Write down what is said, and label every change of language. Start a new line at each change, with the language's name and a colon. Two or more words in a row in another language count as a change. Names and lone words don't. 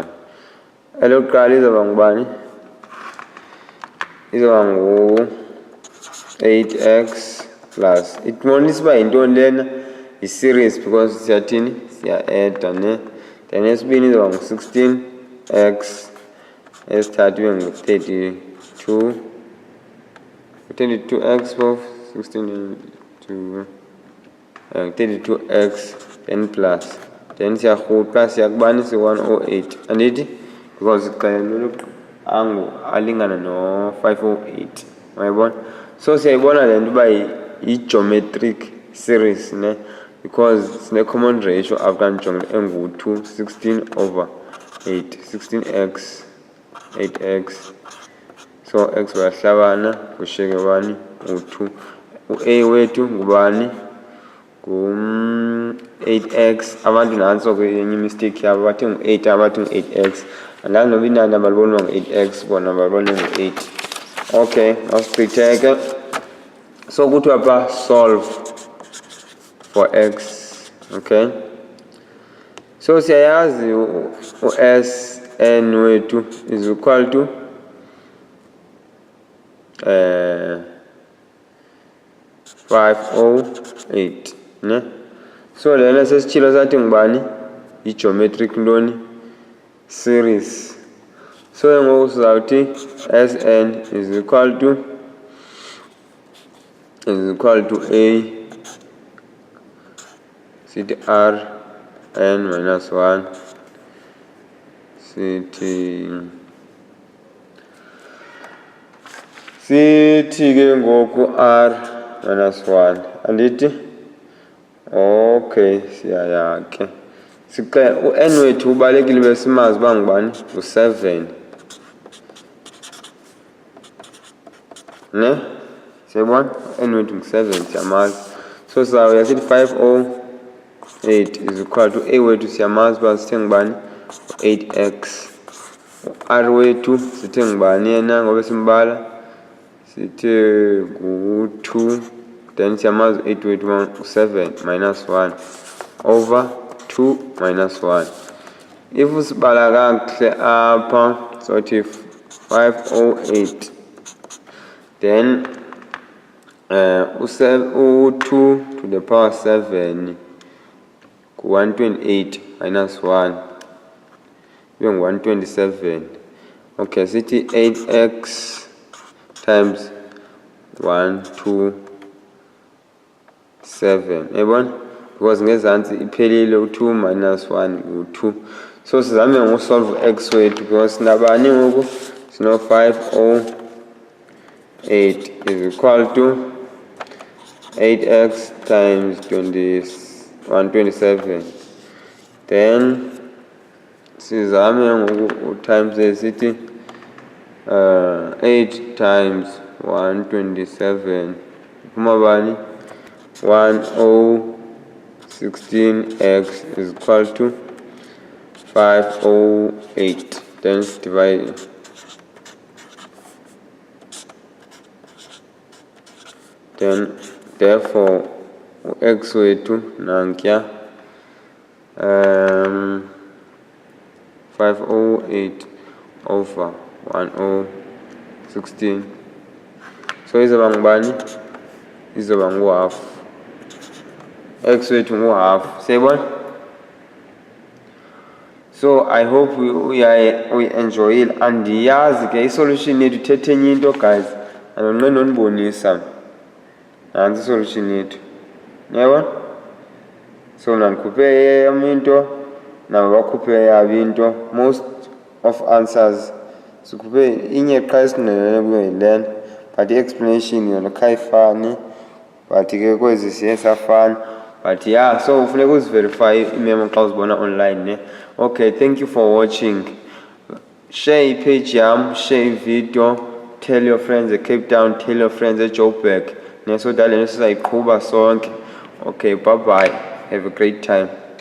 Xhosa: Elokuqala izoba ngubani? Izoba ngu-8x plus itmonisa uba yintoni lena yi-series because siyathini siya-adda ne. Then esibini izoba ngu-16x, esithathu ibe ngu-32x of 16 to 32x then plus then siyarhuqa siyakubani si-108 andithi because ixelelwe angu alingana no-508. Uyayibona? So siyayibona le nto uba yi-geometric series ne because sine-common ratio after ndijongile engu-2 16 over 8 16x 8x. So x bayahlabana kushiyeke bani u-2. U-a wethu ngubani? Ngu-8x. Abantu nantso ke yenye imistake yabo bathi ngu-8 abathi ngu-8x andazi noba inani abaliboni uba ngu-8x bona balibone ngu-8. Okay, masigqitheke. So kuthiwa pha
English: solve for x. Okay, so
Xhosa: siyayazi u-Sn wethu
English: is equal to 508 ne.
Xhosa: So lena sesitshilo sathi ngubani? I-geometric ntoni? Series. So ngoku sizawuthi Sn
English: is equal to
Xhosa: a sithi r n minus 1 sithi ke ngoku r minus 1 andithi. Okay, siyayakhe siqela u-n wethu ubalekile besimazi uba ngubani? U7 ne. Siyabona u-n wethu ngu7 siyamazi. So sizawuya sithi 508
English: is equal to
Xhosa: a wethu siyamazi uba sithe ngubani? 8x. R wethu sithe ngubani yena ngoba simbala? Sithe ngu-2 then siyamazi 8 wethu u7 minus 1 over 2 minus 1. If usibala kakuhle apha sothi 508 then u2
English: to the power
Xhosa: 7 ku-128 minus 1 ibe ngu-127. Okay, sithi 8x times 127. Yabona? Because ngezantsi iphelile u2 minus 1 u2. So sizame ngosolve x wethu because sinabani ngoku?
English: Sino 508 is equal to 8x times 127.
Xhosa: Then sizame ngoku times sithi 8 times 127 iphuma bani
English: 1016x is equal to 508, then divide then therefore x
Xhosa: wethu nankuya
English: 508 over 1016, so
Xhosa: izoba ngubani? Izoba ngu-half. X wethu ngu-half, siyayibona?
English: So I hope uyi-enjoyile.
Xhosa: Andiyazi ke isolution yethu ithethe enye into guys, andonqeni nondibonisa. Nansi isolution yethu, uyabona? So nandikhuphe eyam into, nabo bakhuphe eyabo into.
English: Most of answers
Xhosa: sikhuphe inye qha esingenele kuyo yilena, but i-explanation yona khayifani, but ke kwezi siye safana. But yeah, so ufuneka uziverify imemo xa uzibona online ne.
English: Okay, thank you for watching. Share page yam, share video, tell your friends at Cape Town, tell your friends at Joburg. So that
Xhosa: sizayiqhuba sonke.
English: Okay, bye bye. Have a great time.